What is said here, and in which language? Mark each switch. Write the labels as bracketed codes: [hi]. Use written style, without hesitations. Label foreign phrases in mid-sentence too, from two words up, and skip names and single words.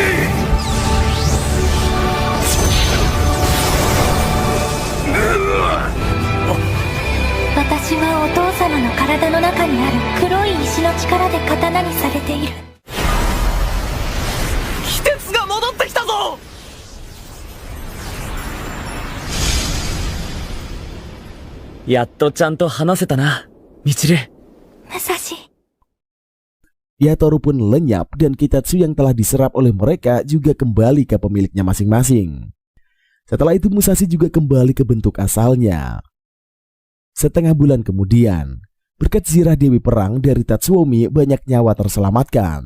[ja] 私はお父様の体の中にある黒い石の力で刀にされている。季節が戻ってきたぞ。やっとちゃんと話せたな、ミチル。武蔵。 [id] Yatoro pun lenyap dan Kitetsu yang telah diserap oleh mereka juga kembali ke pemiliknya masing-masing. Setelah itu Musashi juga kembali ke bentuk asalnya. Setengah bulan kemudian, berkat zirah Dewi Perang dari Tatsuomi banyak nyawa terselamatkan.